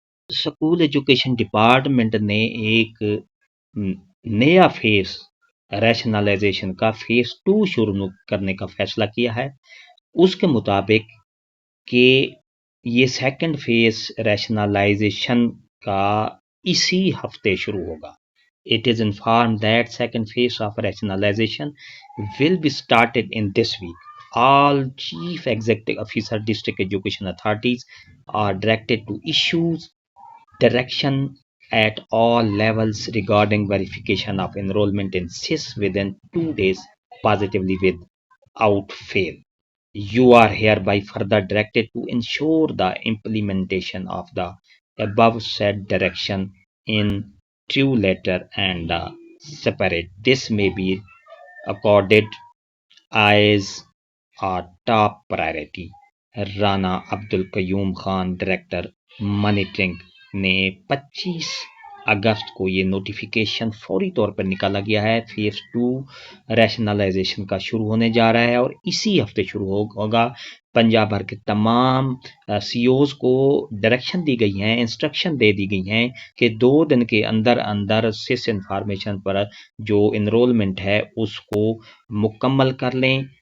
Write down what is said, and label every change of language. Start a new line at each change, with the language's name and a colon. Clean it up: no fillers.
Urdu: School education department نے ایک نیا فیس ریشنلائزیشن کا فیس 2 شروع کرنے کا فیصلہ کیا ہے۔ اس کے مطابق کہ یہ سیکنڈ فیس ریشنلائزیشن کا اسی ہفتے شروع ہوگا۔
English: It is informed that second phase of rationalization will be started in this week. All Chief Executive Officer District Education Authorities are directed to issue direction at all levels regarding verification of enrollment in SIS within 2 days positively without fail. You are hereby further directed to ensure the implementation of the above said direction in true letter and spirit. This may be accorded as a top priority.
Urdu: Rana Abdul Qayyum Khan, director monitoring, نے 25 اگست کو یہ notification فوری طور پر نکالا گیا ہے۔ Face 2 rationalisation کا شروع ہونے جا رہا ہے اور اسی ہفتے شروع ہوگا۔ پنجاب بھر کے تمام سی اوز کو ڈائریکشن دی گئی ہیں، انسٹرکشن دے دی گئی ہیں کہ 2 دن کے اندر سس انفارمیشن پر جو انرولمنٹ ہے اس کو مکمل کر لیں